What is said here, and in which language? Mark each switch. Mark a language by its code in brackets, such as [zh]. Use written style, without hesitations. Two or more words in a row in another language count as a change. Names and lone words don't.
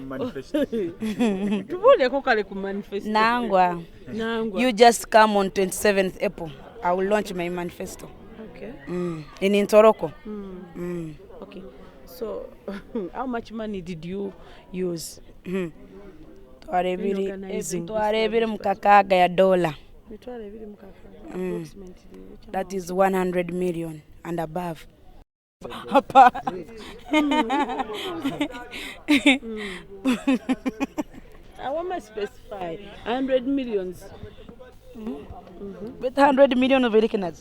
[ttj] Tubule kokale ku manifesto. Nangwa. [en] You just come on 27th April. I will launch my manifesto. Okay. In Ntoroko. Okay. So, how much money did you use? [ttj] Twarebire mukakaga ya dola. [en] That is 100 million and above. I want to specify 100 millions. With 100 million of Americans.